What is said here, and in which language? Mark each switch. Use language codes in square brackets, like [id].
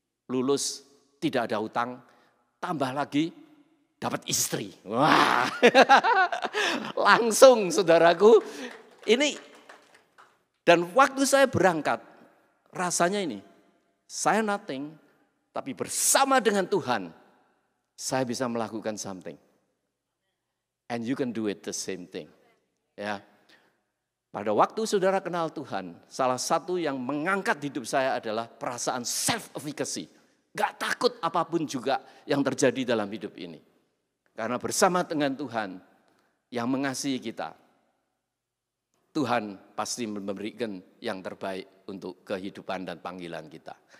[id] Lulus tidak ada hutang, tambah lagi dapat istri. Wah. Langsung saudaraku, ini dan waktu saya berangkat rasanya ini, saya nothing, tapi bersama dengan Tuhan, saya bisa melakukan something. [en] And you can do it the same thing. [id] Ya. Pada waktu saudara kenal Tuhan, salah satu yang mengangkat hidup saya adalah perasaan self-efficacy. Gak takut apapun juga yang terjadi dalam hidup ini. Karena bersama dengan Tuhan yang mengasihi kita, Tuhan pasti memberikan yang terbaik untuk kehidupan dan panggilan kita.